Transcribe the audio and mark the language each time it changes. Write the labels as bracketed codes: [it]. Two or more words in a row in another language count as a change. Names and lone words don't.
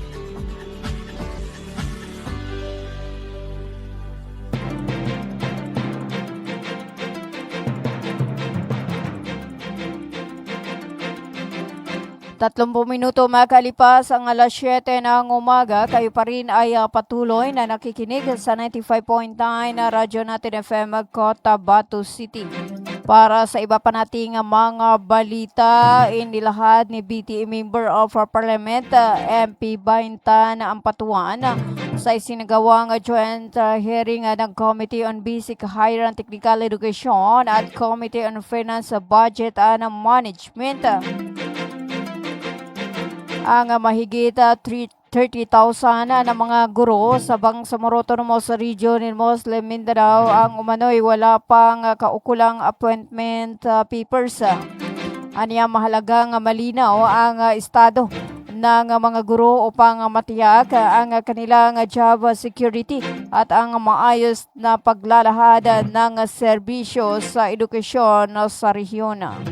[tl] Tatlong minuto makalipas ang alas 7 ng umaga, kayo pa rin ay patuloy na nakikinig sa 95.9 na Radyo Natin FM Cotabato City. Para sa iba pa nating mga balita, inilahad ni BTA Member of Parliament MP Baintan Ampatuan sa isinagawang [en] joint hearing [tl] ng Committee on Basic Higher and Technical Education at Committee on Finance, Budget and Management. Ang mahigit 30,000 na mga guro sa Bangsamoro Autonomous Region in Muslim Mindanao ang umano'y wala pang kaukulang [en] appointment papers. [tl] Aniya mahalagang malinaw ang estado ng mga guro upang matiyak ang kanilang [en] job security [tl] at ang maayos na paglalahad ng serbisyo sa edukasyon sa rehiyon.